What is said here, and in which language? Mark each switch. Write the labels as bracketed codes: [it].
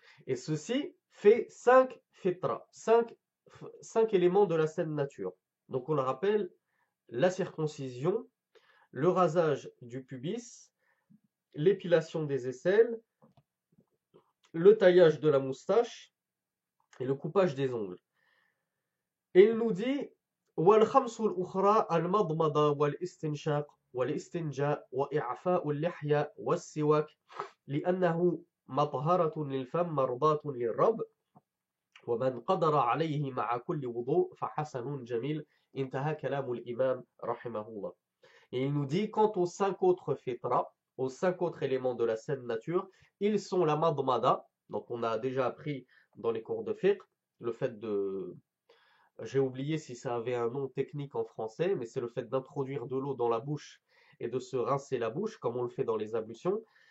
[fr] Et ceci fait 5 fitra, 5 éléments de la saine nature. Donc on le rappelle, la circoncision, le rasage du pubis, l'épilation des aisselles, le taillage de la moustache et le coupage des ongles. Et il nous dit [ar] والخمس الأخرى المضمضة والاستنشاق والاستنجاء وإعفاء اللحية والسواك لأنه مطهرة للفم مرضاة للرب ومن قدر عليه مع كل وضوء فحسن جميل انتهى كلام الإمام رحمه الله. [fr] Et il nous dit, quant aux 5 autres fitra, aux 5 autres éléments de la saine nature, ils sont la madmada, donc on a déjà appris dans les cours de fiqh, le fait de... J'ai oublié si ça avait un nom technique en français, mais c'est le fait d'introduire de l'eau dans la bouche et de se rincer la bouche, comme on le fait dans les ablutions.